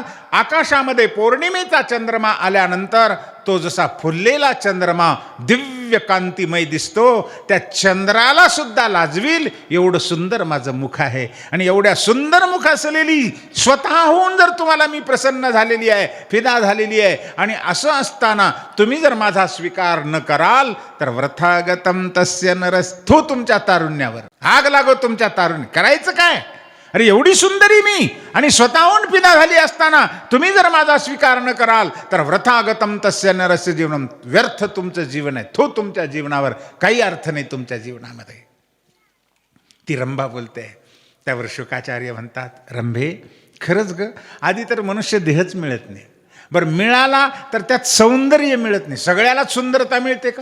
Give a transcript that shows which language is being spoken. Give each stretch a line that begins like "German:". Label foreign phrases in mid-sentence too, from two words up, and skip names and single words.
Marathi: आकाशामध्ये पौर्णिमेचा चंद्रमा आल्यानंतर तो जसा फुललेला चंद्रमा दिव्य कांतिमय दिसतो, त्या चंद्राला सुद्धा लाजवील एवढं सुंदर माझं मुख आहे. आणि एवढ्या सुंदर मुख असलेली स्वतःहून जर तुम्हाला मी प्रसन्न झालेली आहे, फिदा झालेली आहे, आणि असं असताना तुम्ही जर माझा स्वीकार न कराल तर
Sanskrit: वृथागतम तस्य नरस,
Marathi: थो तुमच्या तारुण्यावर, आग लागो तुमच्या तारुण्य. करायचं काय? अरे एवढी सुंदरी मी आणि स्वतःहून पिदा झाली असताना तुम्ही जर माझा स्वीकार न कराल तर
Sanskrit: वृथागतम तस्य नरस्य जीवनम,
Marathi: व्यर्थ तुमचं जीवन आहे. तो तुमच्या जीवनावर काही अर्थ नाही तुमच्या जीवनामध्ये. ती रंभा बोलते. त्यावर शुकाचार्य म्हणतात, रंभे खरंच ग, आधी तर मनुष्य देहच मिळत नाही. बरं मिळाला तर त्यात सौंदर्य मिळत नाही. सगळ्यालाच सुंदरता मिळते का?